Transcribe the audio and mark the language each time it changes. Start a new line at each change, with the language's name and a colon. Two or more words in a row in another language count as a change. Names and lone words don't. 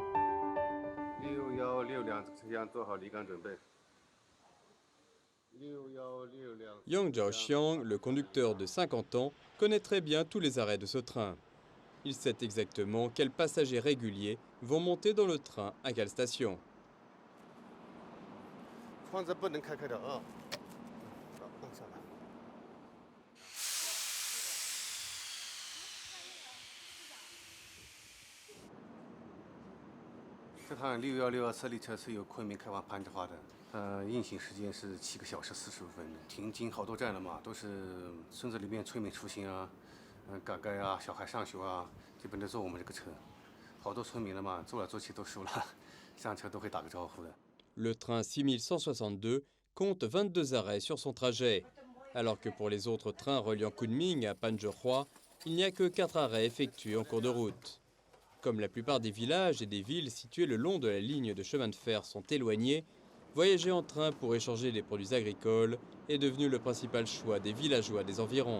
French: Yang Zhaoxiang, le conducteur de 50 ans, connaît très bien tous les arrêts de ce train. Il sait exactement quels passagers réguliers vont monter dans le train à quelle station.
Chinese: 窗子不能开的啊，放下来。这趟616车列车是由昆明开往攀枝花的，运行时间是7个小时45分，停经好多站了嘛，都是村子里面村民出行啊。赶街啊，小孩上学啊，基本都坐我们这个车。好多村民了嘛，坐来坐去都熟了，上车都会打个招呼的。
French: Le train 6162 compte 22 arrêts sur son trajet, alors que pour les autres trains reliant Kunming à Panzhihua, il n'y a que 4 arrêts effectués en cours de route. Comme la plupart des villages et des villes situées le long de la ligne de chemin de fer sont éloignés, voyager en train pour échanger des produits agricoles est devenu le principal choix des villageois des environs.